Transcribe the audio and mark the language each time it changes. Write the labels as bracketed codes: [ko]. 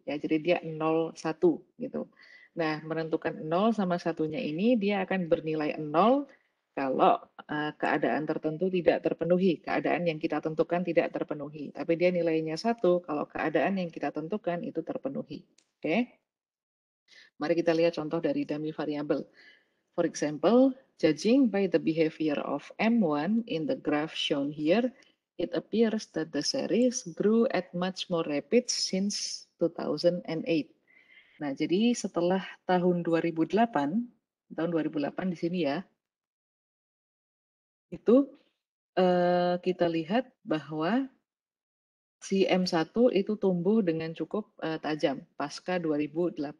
[id] Ya, jadi dia 0, 1 gitu. Nah, menentukan 0 sama satunya ini dia akan bernilai 0 kalau keadaan tertentu tidak terpenuhi. Keadaan yang kita tentukan tidak terpenuhi. Tapi dia nilainya 1 kalau keadaan yang kita tentukan itu terpenuhi. Oke? Mari kita lihat contoh dari dummy variable. [en] For example, judging by the behavior of M1 in the graph shown here, it appears that the series grew at much more rapid since 2008. [id] Nah, jadi setelah tahun 2008, tahun 2008 di sini ya, itu kita lihat bahwa si M1 itu tumbuh dengan cukup tajam pasca 2008.